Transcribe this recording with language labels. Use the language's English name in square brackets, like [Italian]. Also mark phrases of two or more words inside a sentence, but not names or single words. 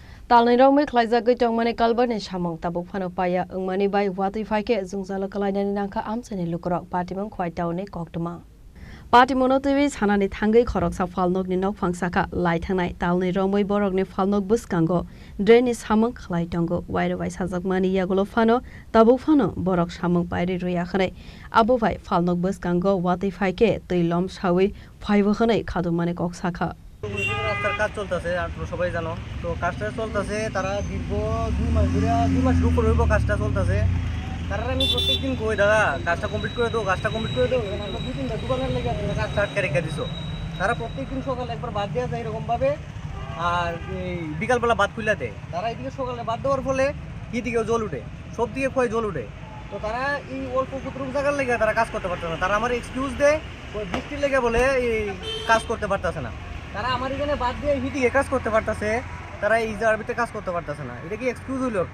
[Kok Borok] Talnai rong mai khlai jagai tong mane kalbane samong tabuk phano paya ungmani bai wati phaike jungjala kalainani nangkha amchani lukrok patimang khwai taune koktuma Patimono TV sanani thangai khoroksa falnog ni nok phangsaka lai thangnai talnai rong mai borok ni falnog buskango drain is samong khlai tongo wairo bai sajak mani yagulo phano tabuk phano borok samong pairi ruya khanai abo bai falnog buskango wati phaike tuilom sawi phaibo khanai khadu mane koksaka [Bangla] রাস্তার কাজ চলতেছে আপনারা সবাই জানো তো কাজটা চলতেছে তারা দীর্ঘ 2 মাস উপর হইব কাজটা চলতেছে তারা আমি প্রত্যেকদিন কই দাদা কাজটা কমপ্লিট করে দাও আমরা 2-3টা দোকানের লেগে আপনারা কাজটা আটকে রেখে দিছো তারা প্রত্যেকদিন সকালে একবার বাদ দেওয়া যায় এরকম ভাবে আর এই বিকালবেলা বাদ খুলে দেয় তারা এদিকে সকালে বাদ দেওয়ার ফলে কি দিকে জল উঠে সব দিকে ক্ষয় জল উঠে তো তারা এই অল্প কুতরুক জায়গার লেগে তারা কাজ করতে পারতেছে না তারা আমার এক্সকিউজ দেয় ওই বৃষ্টির লেগে বলে এই কাজ করতে পারতেছে না তারা আমার এখানে বাদ দিয়ে হিটিকে কাজ করতে পারতেছে তারা এই জায়গাতে কাজ করতে পারতেছে না এটা কি এক্সকিউজ হইলো একটা